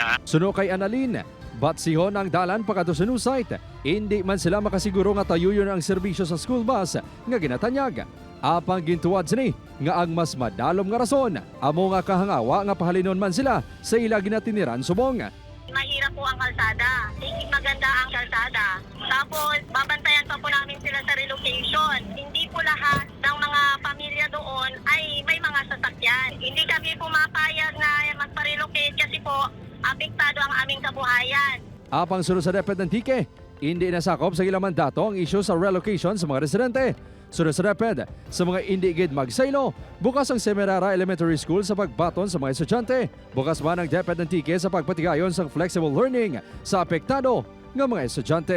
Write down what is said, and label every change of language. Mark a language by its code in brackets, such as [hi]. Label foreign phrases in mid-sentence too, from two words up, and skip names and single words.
[hil] Suno kay Annalyn, batsihon ang dalan pagkado sa [en] new site. [hil] Hindi man sila makasiguro nga tayuyon ang serbisyo sa school bus nga ginatanyag. Apang gintuwad sini nga ang mas madalom nga rason amo nga kahangawa nga pahalinon man sila sa ila ginatiniran subong. [tl] Mahirap po ang kalsada. Hindi maganda ang kalsada. Tapos babantayan pa po namin sila sa relocation. Hindi po lahat ng mga pamilya doon ay may mga sasakyan. Hindi kami pumapayag na magpa-relocate kasi po apektado ang aming kabuhayan. [hil] Apang sunod sa DepEd Antique, hindi nasakop sa ilang mandato ang issue sa relocation sa mga residente. Sunod sa DepEd, sa mga hindi gid magsaylo, bukas ang Semirara Elementary School sa pagbaton sa mga estudyante. Bukas man ang DepEd Antique sa pagpatigayon sa [en] flexible learning [hil] sa apektado ng mga estudyante.